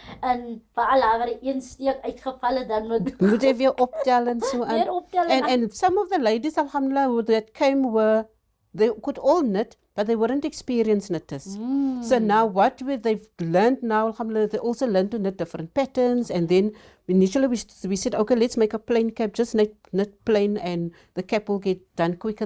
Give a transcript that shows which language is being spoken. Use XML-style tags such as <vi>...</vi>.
<af>En veral waar een steek uitgeval het, dan moet jy weer optel en so aan.</af> <en>And some of the ladies, alhamdulillah, that came they could all knit, but they weren't experienced knitters. So now they've learned now, alhamdulillah, they also learned to knit different patterns. And then initially we said, okay, let's make a plain cap, just knit plain and the cap will get done quicker.</en>